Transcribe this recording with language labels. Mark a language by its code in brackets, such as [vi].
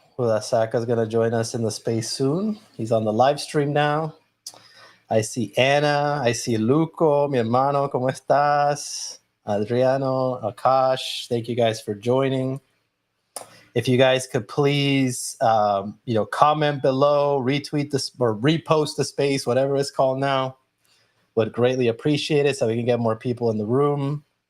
[en] Judasaca is going to join us in the space soon. He's on the live stream now. I see Anna. I see [es] Luco, mi hermano, ¿cómo estás? [en] Adriano, Akash, thank you guys for joining. If you guys could please, comment below, retweet this or repost the space, whatever it's called now, would greatly appreciate it so we can get more people in the room.